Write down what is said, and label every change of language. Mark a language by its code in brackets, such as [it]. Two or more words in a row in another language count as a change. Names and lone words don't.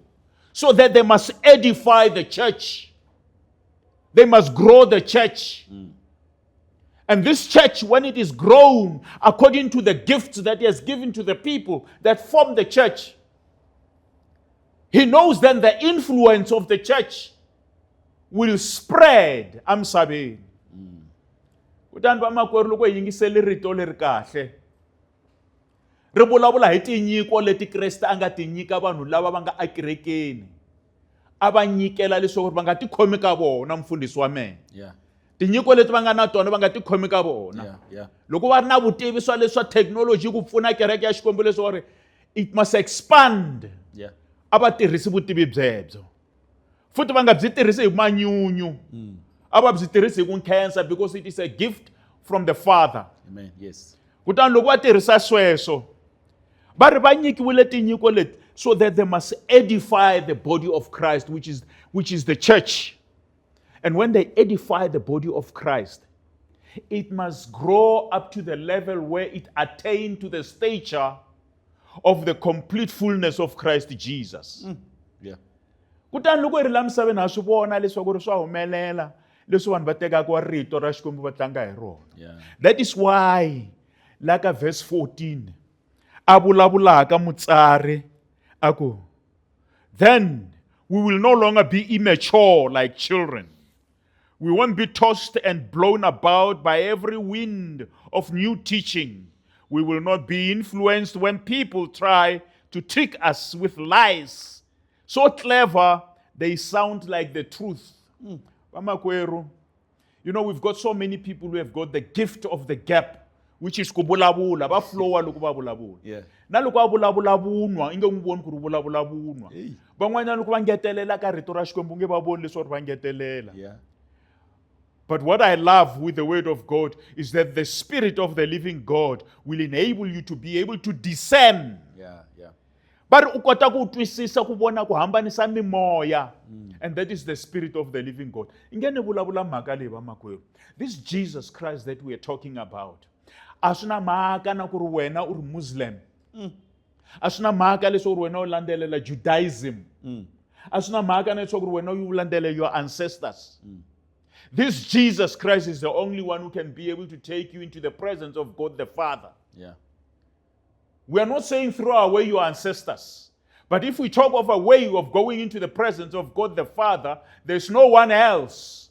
[en] So that they must edify the church. They must grow the church. And this church, when it is grown according to the gifts that he has given to the people that form the church, he knows then the influence of the church will spread emsabeni. [ts] Kutani vamakwerhu loko hi yingisele rito leri kahle, ri vulavula hi tinyiko leti Kreste a nga ti nyika vanhu lava va nga ekerekeni, a va nyikela leswaku va nga ti khomi ka vona mfundhisi wa mina. Tinyiko leti va nga na tona va nga ti khomi ka vona. Loko va ri na vutivi swa leswa technology ku pfuna kereke ya Xikwembu leswaku [en] it must expand, [ts] a va tirhisi vutivi byebyo. Futhi va nga byi tirhisi hi manyunyu, a va byi tirhisi hi ku nkhensa, [en] because it is a gift from the Father. Amen. Yes. [ts] Kutani loko va tirhisa sweswo, va ri va nyikiwile tinyiko leti [en] so that they must edify the body of Christ, which is the church. And when they edify the body of Christ, it must grow up to the level where it attains to the stature of the complete fullness of Christ Jesus. [ts] Kutani loko ri la misaveni ha swi vona leswaku ri swa humelela leswi vanhu va tekaka rito ra Xikwembu va tlanga hi rona. [en] That is why like verse 14 [ts] a vulavulaka mutsari aku, [en] then we will no longer be immature like children. We won't be tossed and blown about by every wind of new teaching. We will not be influenced when people try to trick us with lies. So clever, they sound like the truth. Vamakweru, you know, we've got so many people who have got the gift of the gap, which is kubulavula, [ts] va flowa loko va vulavula. Na loko va vulavula vunwa, inge n'wi voni ku ri vulavula vunwa. Van'wanyana loko va ngetelela ka rito ra Xikwembu nge va voni leswi va ngetelela. [en] But what I love with the word of God is that the Spirit of the living God will enable you to be able to discern. [ts] But u kota ku twisisa ku vona ku hambanisa mimoya. [en] And that is the Spirit of the living God. [ts] Ingene vulavula mhaka leyi vamakwerhu. [en] This Jesus Christ that we are talking about, [ts] a swi na mhaka na ku ri wena u ri Muslim, a swi na mhaka leswaku wena u landzelela Judaism, a swi na mhaka na leswaku wena u landzelela [en] your ancestors. This Jesus Christ is the only one who can be able to take you into the presence of God the Father. We are not saying throw away your ancestors. But if we talk of a way of going into the presence of God the Father, there's no one else.